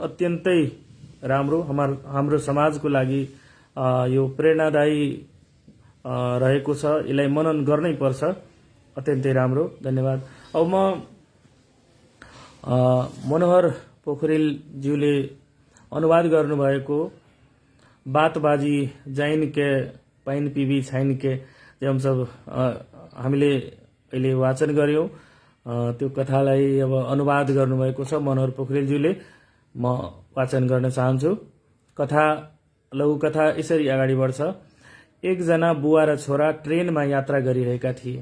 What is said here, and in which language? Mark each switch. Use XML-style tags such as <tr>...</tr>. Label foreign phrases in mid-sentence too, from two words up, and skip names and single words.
<ne>अत्यन्तै राम्रो हाम्रो समाजको लागि यो प्रेरणादायी रहेको छ। यसलाई मनन गर्नै पर्छ। अत्यन्तै राम्रो, धन्यवाद। अब म मनोहर पोखरेलज्यूले अनुवाद गर्नुभएको बातबाजी जाइन के पाइन पीबी छाइन के जे हम सब हामीले अहिले वाचन गर्यौं, त्यो कथालाई अब अनुवाद गर्नुभएको छ मनोहर पोखरेलज्यूले। म वाचन गर्न चाहन्छु। कथा लघु कथा यसरी अगाडि बढ्छ। एकजना बुवा र छोरा ट्रेनमा यात्रा गरिरहेका थिए।</ne>